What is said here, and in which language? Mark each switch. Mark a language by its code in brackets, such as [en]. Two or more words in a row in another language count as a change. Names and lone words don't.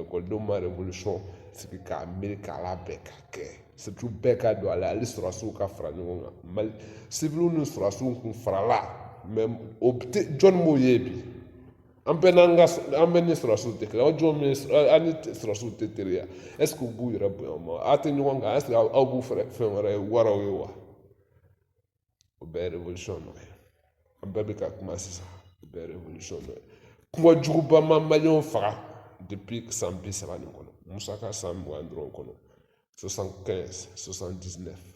[bm] ekɔlidenw ma révolution sigi k'a miiri k'a labɛn ka kɛ surtout bɛɛ ka don a la hali sɔrɔdasiw ka fara ɲɔgɔn kan mali civils ni sɔrɔdasiw kun farala mais o tɛ jɔnni m'o ye bi an bɛɛ ni sɔrɔdasiw tɛ kelen aw jɔn min an ni sɔrɔdasiw tɛ teriya [fr] est-ce que [bm] u b'u yɛrɛ bonya o ma aw tɛ ɲɔgɔn kan [fr] est-ce que [bm] aw b'u fɛn wɛrɛ ye waraw ye wa o bɛɛ ye révolution nɔ ye an bɛɛ bɛ ka kuma sisan o bɛɛ ye révolution nɔ ye kuma juguba ma maliyɛnw faga depuis san 30 nin kɔnɔ Musa ka san 20 dɔrɔn kɔnɔ 75 79